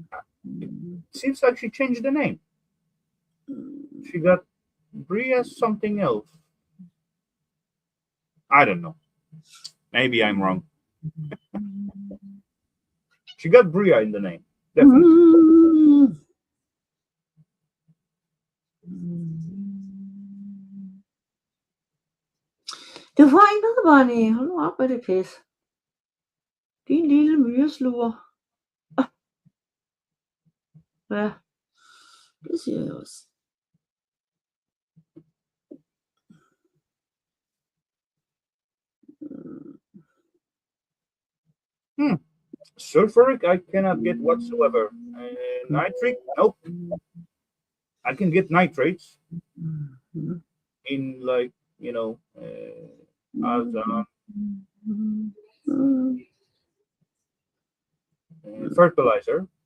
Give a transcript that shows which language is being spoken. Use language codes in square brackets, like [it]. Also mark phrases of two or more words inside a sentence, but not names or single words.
[en] It mm, seems like she changed the name. mm, She got Bria something else. I don't know. Maybe I'm wrong. She got Bria in the name, definitely. mm. [da] Det var ikke noget, Bonnie. Hold nu op med det pis. Din lille myresluger. Ja, det siger jeg også. Hmm. [en] Sulfuric, I cannot get whatsoever. Nitric, nope. I can get nitrates in like as a fertilizer.